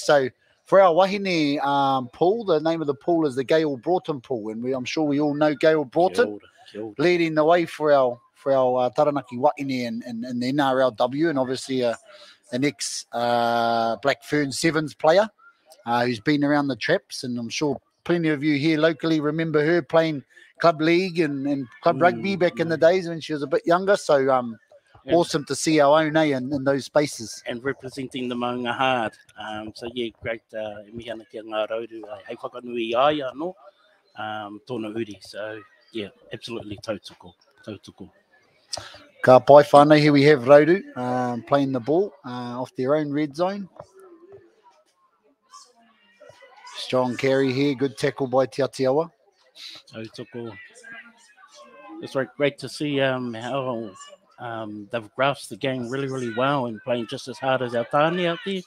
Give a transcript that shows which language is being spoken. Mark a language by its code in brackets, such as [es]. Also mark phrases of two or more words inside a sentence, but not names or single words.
[en] So for our wahine pool, the name of the pool is the Gail Broughton pool, and I'm sure we all know Gail Broughton, leading the way for our Taranaki wahine and the NRLW, and obviously an ex Black Fern Sevens player who's been around the traps, and I'm sure plenty of you here locally remember her playing club league and club rugby back in the days when she was a bit younger. So awesome to see our own in those spaces. And representing the maunga hard. [mi] Great mihana ki a Ngā Rauru. Hei whakanui ai anō, tōna uri. [en] So, absolutely tautoko. [mi] Ka pai whānau, [en] here we have Rauru playing the ball off their own red zone. Strong carry here, good tackle by Te Atiawa. It's great to see how they've grasped the game really, really well and playing just as hard as our tāne out there.